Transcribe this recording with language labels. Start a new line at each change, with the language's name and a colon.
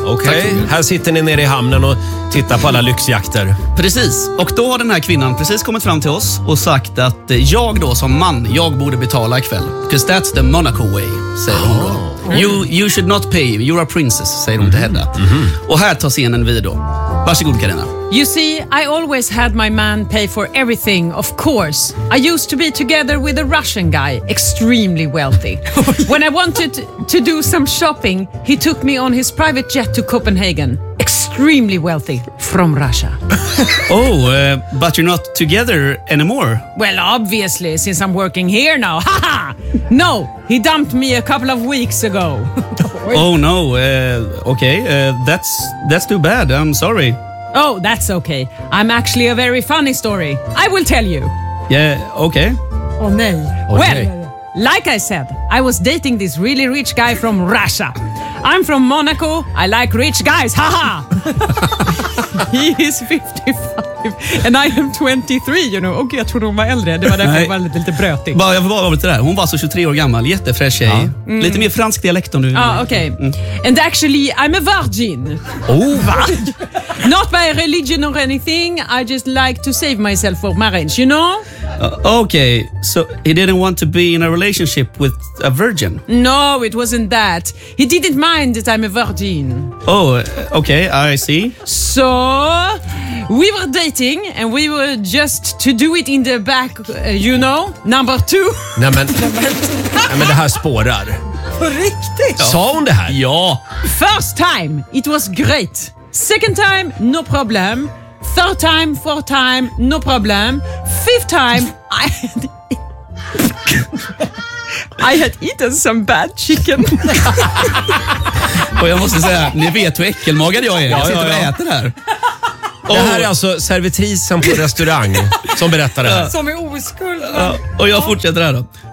Swedish: Okej, här sitter ni nere i hamnen och tittar på alla lyxjakter. Precis, och då har den här kvinnan precis kommit fram till oss och sagt att jag då som man, jag borde betala ikväll.
English: Because that's the Monaco way,
Swedish: säger hon då.
English: You should not pay, you're a princess,
Swedish: säger hon till Hedda. Och här tar scenen vid då. Varsågod Carina.
English: You see, I always had my man pay for everything, of course. I used to be together with a Russian guy, extremely wealthy. When I wanted to do some shopping, he took me on his private jet to Copenhagen. Extremely wealthy, from Russia. Oh, but you're not together anymore. Well, obviously, since I'm working here now. Haha! No, he dumped me a couple of weeks ago. Oh no, okay, that's too bad, I'm sorry. Oh, that's okay. I'm actually a very funny story. I will tell you. Yeah, okay. Oh, no. Okay. Well, like I said, I was dating this really rich guy from Russia. I'm from Monaco. I like rich guys. Ha ha! He is 55 and I am 23, you know.
Swedish: Okej, jag trodde hon var äldre. Det var därför hon var lite brötig. Bara, jag får bara vara lite där. Hon var så 23 år gammal. Jättefräsch tjej. Mm. Lite mer fransk dialekt om du... Ja, okej.
English: And actually, I'm a virgin.
Swedish: Oh, va?
English: Not by religion or anything. I just like to save myself for marriage, you know? Okay, so he didn't want to be in a relationship with a virgin? No, it wasn't that. He didn't mind that I'm a virgin. Oh, okay, I see. So, we were dating and we were just to do it in the back, you know, number two.
Swedish: Nej, men, nej, men det här spårar. På riktigt? Sa hon det här? Ja.
English: First time, it was great. Second time, no problem. Third time, fourth time, no problem. Fifth time, I had eaten some bad chicken.
Swedish: Och jag måste säga, ni vet hur äckelmagad jag är. Jag sitter och äter här. Det här är alltså servitrisen på restaurang som berättar det här. Som är oskuld. Och jag fortsätter här då.